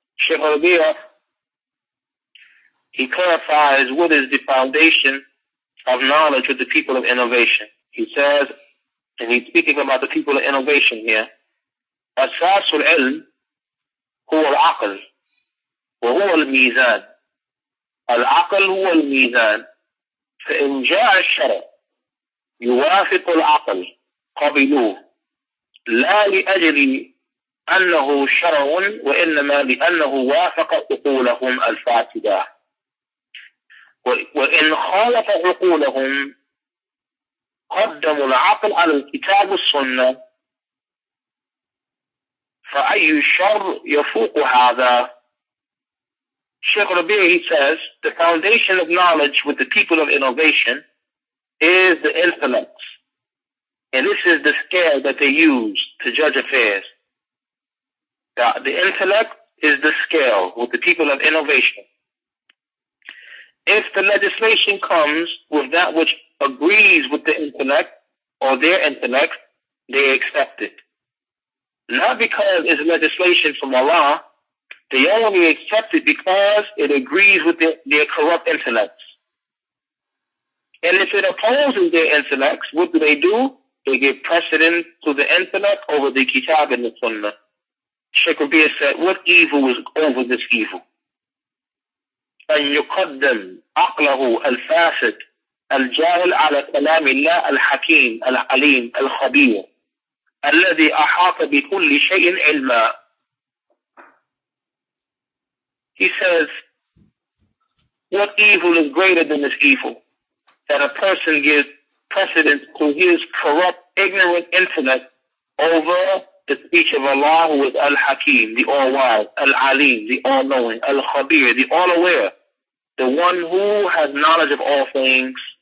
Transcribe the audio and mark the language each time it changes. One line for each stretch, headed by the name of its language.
English: Shaykh Rabi'a, he clarifies what is the foundation of knowledge with the people of innovation. He says, and he's speaking about the people of innovation here,
Arabic: أساس العلم هو العقل وهو الميزان. العقل هو الميزان. فإن جاء الشرع يوافق العقل قبلوه لا لأجل أنه شرع وإنما لأنه وافق عقولهم الفاسدة. وإن خالف عقولهم قدموا العقل على الكتاب والسنة فأي شر يفوق هذا.
English: Shaykh Rabi'a, he says, the foundation of knowledge with the people of innovation is the intellect. And this is the scale that they use to judge affairs. The intellect is the scale with the people of innovation. If the legislation comes with that which agrees with the intellect or their intellect, they accept it. Not because it's legislation from Allah, they only accept it because it agrees with their corrupt intellects. And if it opposes their intellects, what do? They give precedence to the intellect over the Kitab and the Sunnah. Shaykh Rabi'a said, what evil is over this evil?
Arabic: أن يقدم عقله الفاسد الجاهل على كلام الله الحكيم العليم الخبير الذي أحاط بكل شيء علما.
English: He says, what evil is greater than this evil? That a person gives precedence to his corrupt, ignorant intellect over the speech of Allah, who is Al-Hakim, the All-Wise, Al-Alim, the All-Knowing, Al-Khabir, the All-Aware, the one who has knowledge of all things.